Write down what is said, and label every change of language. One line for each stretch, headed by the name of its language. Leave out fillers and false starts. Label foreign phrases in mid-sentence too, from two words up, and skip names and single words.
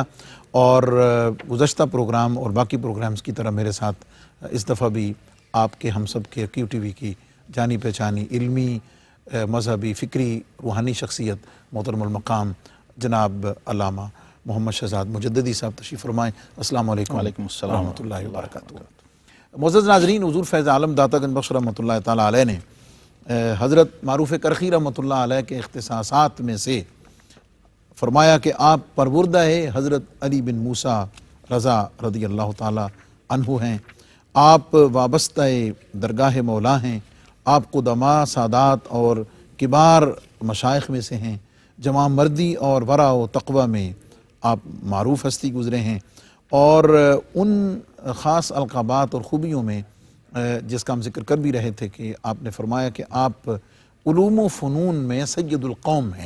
Urdu: اور گزشتہ پروگرام اور باقی پروگرامز کی طرح میرے ساتھ اس دفعہ بھی آپ کے ہم سب کے QTV کی جانی پہچانی علمی مذہبی فکری روحانی شخصیت محترم المقام جناب علامہ محمد شہزاد مجددی صاحب تشریف فرمائیں.
Arabic: السلام عليكم ورحمة الله وبركاته.
Urdu: معزز ناظرین، حضور فیض عالم داتا گنج بخش
Arabic: رحمة الله تعالى عليه
Urdu: نے حضرت معروف کرخی
Arabic: رحمة الله عليه
Urdu: کے اختصاصات میں سے فرمایا کہ آپ پروردہ حضرت علی بن موسیٰ رضا
Arabic: رضي الله تعالى عنه
Urdu: ہیں، آپ وابستہ درگاہ مولا ہیں، آپ قدماء سادات اور کبار مشائخ میں سے ہیں، جوانمردی اور ورع و تقویٰ میں آپ معروف ہستی گزرے ہیں اور ان خاص القابات اور خوبیوں میں جس کا ہم ذکر کر بھی رہے تھے کہ آپ نے فرمایا کہ آپ علوم و فنون میں
Arabic: سيد القوم
Urdu: ہیں.